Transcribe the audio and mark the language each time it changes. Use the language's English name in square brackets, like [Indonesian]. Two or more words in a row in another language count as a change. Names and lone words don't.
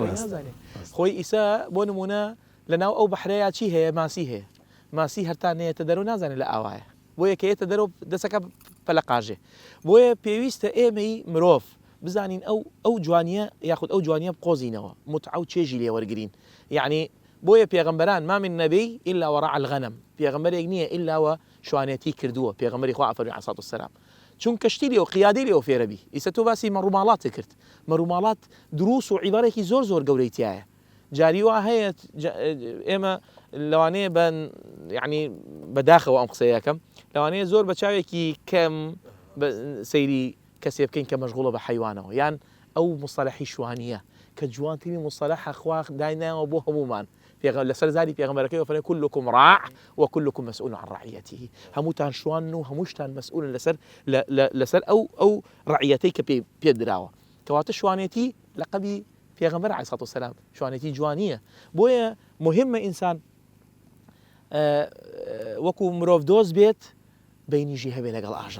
[Central Kurdish] نازانێ خۆی ئیسا بۆ نمونە لە ناو ئەو بەحرەیە چی هەیە ماسی هەیە ماسی هەرتانەیەتە دەرەوە نازانێت لە ئاوایە بۆیە کە یەتە دەرەوە دەسەکە پەلەقاژێ بۆیە پێویستە ئێمەی مرۆڤ بزانین ئەو جوانیە یاخود ئەو جوانیە بقۆزینەوە متعە و چێژی لێ وەرگرین یعنی بۆیە پێغەمبەران [Arabic] ما من نەبی إلا وراء الغنم [Central Kurdish] پێغەمبەرێک نییە ئیلاوە شوانێتی کردووە پێغەمبەری خوا ئەفەرمی [Arabic] عەلەیهی سەڵاتو وەسەلام [Central Kurdish] چون کەشتی لێ و قیادەی لێ و فێرەبی ئیسا تۆ باسی مەڕووماڵات کرد مەڕووماڵات دروس و عیبارێکی زۆر گەورەی تایە جاری وا هەیە ئێمە لەوانەیە بە یعنی بەداخەوە ئەم قسەیە یەکەم لەوانەیە زۆر بە چاوێکی کەم سەیری کەسێ بکەین کە مەشغوڵە بە حەیوانەوە یان ئەو مصطلحی شوانیە کە جوانترین مصطلح خوا دایناوە بۆ هەمومان لەسەر زاری پێغەمبەرەکەی وفەرمێ [Arabic] كلكم راع وكلكم مسؤول عن رعيته [Central Kurdish] هەمووتان شوان و هەمووشتان مەسئولن لەسەر ئەو ڕعیەتەی کە پێ دراوە کەواتە شوانێتی لەقەبی پێغەمبەر [Arabic] عەلەیهی سەڵاتو وەسەلام [Central Kurdish] شوانێتی جوانیە بۆیە مهمە ئینسان وەکو مرۆڤ دۆست بێت بینیژی هەبێ لەگەڵ ئاژەڵ